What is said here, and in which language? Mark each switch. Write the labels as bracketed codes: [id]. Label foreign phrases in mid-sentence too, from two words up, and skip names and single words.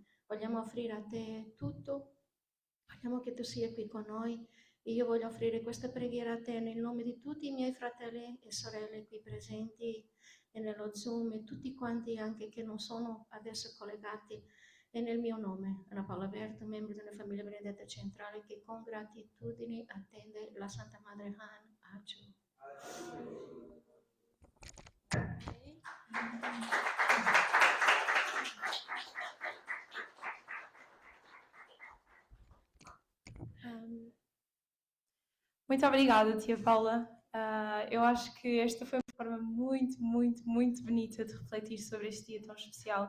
[it] Vogliamo offrire a te tutto, vogliamo che tu sia qui con noi e io voglio offrire questa preghiera a te nel nome di tutti i miei fratelli e sorelle qui presenti e nello Zoom e tutti quanti anche che non sono adesso collegati e nel mio nome, Anna Paola Berto, membro della famiglia Benedetta Centrale che con gratitudine attende la Santa Madre Han Aciu. [pt] Muito obrigada, tia Paula. Eu acho que esta foi uma forma muito, muito, muito bonita de refletir sobre este dia tão especial.